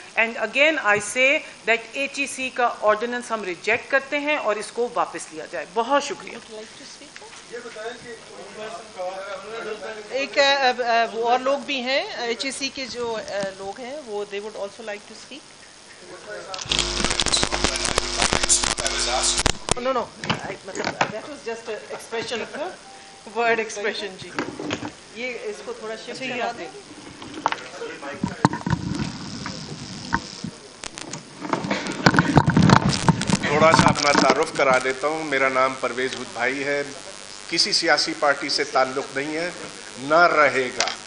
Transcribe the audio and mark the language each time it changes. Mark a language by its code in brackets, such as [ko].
[en] and again I say that [ur] H E سی کا ordinance ہم ریجیکٹ کرتے ہیں اور اس کو واپس لیا جائے. بہت شکریہ. ایک اور لوگ بھی ہیں ایچ ای سی کے جو لوگ ہیں وہ [en] they would also like to speak. No, [ur] مطلب [en] that was just an expression, word expression. [ur] جی یہ اس کو تھوڑا شفٹ کرا دیں. تھوڑا سا اپنا تعارف کرا دیتا ہوں. میرا نام پرویز ہود بھائی ہے. کسی سیاسی پارٹی سے تعلق نہیں ہے، نہ رہے گا.